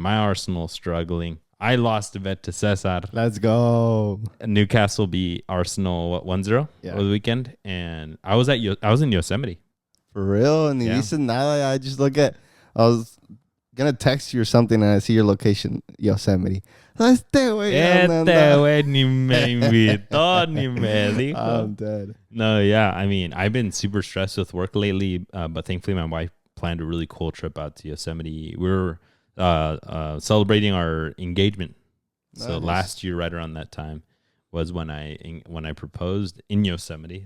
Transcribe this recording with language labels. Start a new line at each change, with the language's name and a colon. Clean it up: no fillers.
English: My Arsenal struggling. I lost a bet to Cesar. Let's go. Newcastle beat Arsenal 1-0 over the weekend, and I was in Yosemite. For real? And you said nada. I just I was gonna text you or something, and I see your location, Yosemite.
Spanish: Este güey ni me invitó ni me dijo.
English: I'm dead. No, yeah. I mean, I've been super stressed with work lately, but thankfully my wife planned a really cool trip out to Yosemite. We're celebrating our engagement. Nice. So last year, right around that time, was when I proposed in Yosemite.